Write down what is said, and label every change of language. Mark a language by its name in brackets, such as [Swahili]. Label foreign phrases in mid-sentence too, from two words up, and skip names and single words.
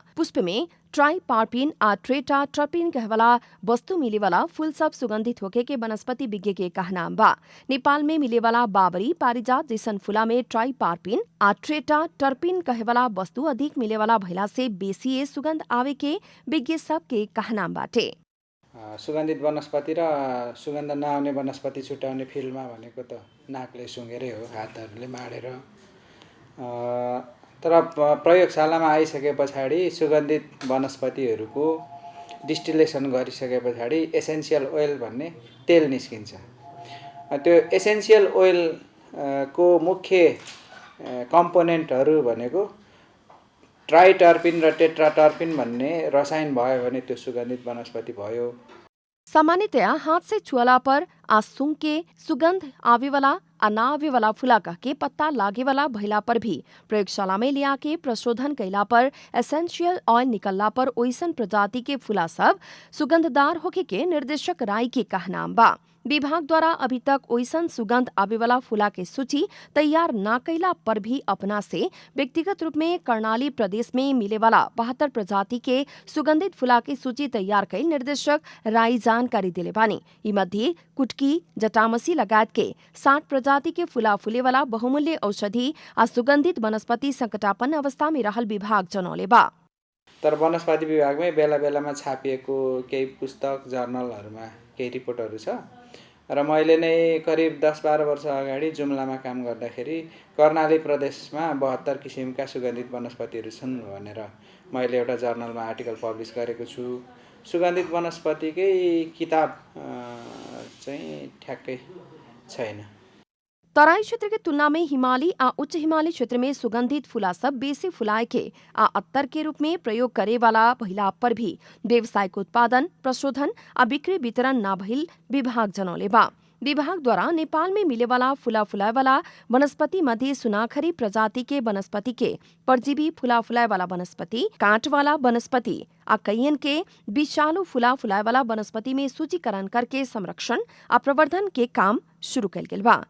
[Bhojpuri] पुष्प में ट्राइपार्पिन आ ट्रेटा टर्पिन कहवाला वस्तु मिले वाला फूल सब सुगंधित होके के वनस्पति विज्ञ के कहना बा। नेपाल में मिले वाला बाबरी पारिजात जैसन फूला में ट्राइपार्पिन आ ट्रेटा टर्पिन कहवाला वस्तु अधिक मिले वाला भइला से बेसी सुगंध आवे के विज्ञ सब के कहना बाटे। [Nepali] सुगन्धित वनस्पति र सुगन्ध नआउने वनस्पति छुट्याउने फिल्डमा भनेको त नाकले सुँगेरै हो, हातहरूले माडेर। तर प्रयोगशालामा आइसके पछाडि सुगन्धित वनस्पतिहरूको डिस्टिलेसन गरिसके पछाडि [English] essential oil [Nepali] भन्ने तेल निस्किन्छ। त्यो [English] essential oil [Nepali] को मुख्य कम्पोनेन्टहरू भनेको ट्राइटर्पिन र टेट्राटर्पिन भन्ने रसायन भयो भने त्यो सुगन्धित वनस्पति भयो। [Bhojpuri] सामान्यतया हाथ से छुअला पर आ सूंघ के सुगंध आवे वाला आ ना आवे वाला फूला कह के पत्ता लागे वाला भइला पर भी प्रयोगशाला में लिया के प्रशोधन कैला पर [English] essential oil [Bhojpuri] निकलला पर ओइसन प्रजाति के फूला सब सुगंधदार होके के निर्देशक राय के कहना बा। विभाग द्वारा अभी तक ओइसन सुगंध आवे वाला फूला के सूची तैयार ना कैला पर भी अपना से व्यक्तिगत रूप में कर्णाली प्रदेश में मिले वाला 72 प्रजाति के सुगंधित फूला की सूची तैयार कैल निर्देशक राय जानकारी दिले बानी। ई मध्ये कुटकी, जटामसी लगायत के 60 प्रजाति के फूला फूले वाला बहुमूल्य औषधि आ सुगंधित वनस्पति संकटापन्न अवस्था में रहल विभाग जनौले बा। [Nepali] तर वनस्पति विभागमै बेला बेलामा छापिएको केही पुस्तक जर्नलहरूमा केही रिपोर्टहरू छ र मैले नै करिब 10-12 वर्ष अगाडि जुम्लामा काम गर्दाखेरि कर्णाली प्रदेशमा 72 किसिमका सुगन्धित वनस्पतिहरू छन् भनेर मैले एउटा जर्नलमा [English] article publish [Nepali] गरेको छु। सुगन्धित वनस्पतिकै किताब चाहिँ ठ्याक्कै छैन। [Bhojpuri] तराई क्षेत्र की तुलना में हिमाली आ उच्च हिमाली क्षेत्र में सुगंधित फूला सब बेसी फुलाए के आ अत्तर के रूप में प्रयोग करे वाला भइला पर भी व्यावसायिक उत्पादन, प्रशोधन आ बिक्री वितरण ना भइल विभाग जनौले बा। विभाग द्वारा नेपाल में मिले वाला फूला फुलाए वाला वनस्पति मध्ये सुनाखरी प्रजाति के वनस्पति के परजीवी फूला फुलाए वाला वनस्पति, कांट वाला वनस्पति आ कईयन के विषालु फूला फुलाए वाला वनस्पति में सूचीकरण करके संरक्षण आ प्रवर्धन के काम शुरू कल गेल बा।